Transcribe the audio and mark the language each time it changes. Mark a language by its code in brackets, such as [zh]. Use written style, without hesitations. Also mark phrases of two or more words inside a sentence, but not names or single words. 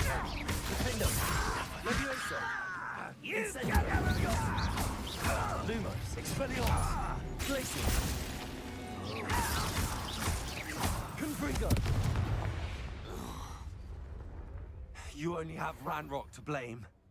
[en] Defendo. Levioso. Incendio. Lumos. Expelliarmus. Glacius. Confringo. You only have Ranrock to blame.